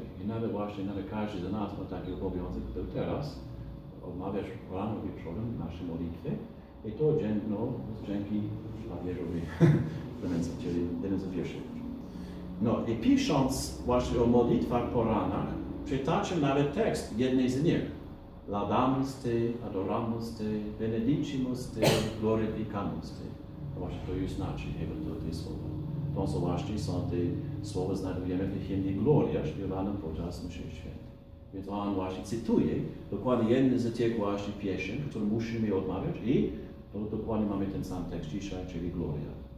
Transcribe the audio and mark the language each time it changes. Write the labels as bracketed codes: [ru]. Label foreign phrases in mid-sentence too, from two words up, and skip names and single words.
[pl] I nawet każdy z nas ma taki obowiązek, który teraz odmawiasz rano i wieczorem nasze modlitwy. I to dzięki papieżowi Klemensowi, czyli jeden z pierwszych. I pisząc właśnie o modlitwach po ranach, przytaczam nawet tekst jednej z nich. [la] Laudamus Te, adoramus Te, benedicimus Te, glorificamus Te. [pl] Właśnie to już znaczy te słowa. To są właśnie te słowa znajdujemy w hymnie Gloria, śpiewanym podczas mszy świętej. Więc on właśnie cytuje dokładnie jeden z tych właśnie pieśni, które musimy odmawiać i to dokładnie mamy ten sam tekst dzisiaj, czyli Gloria.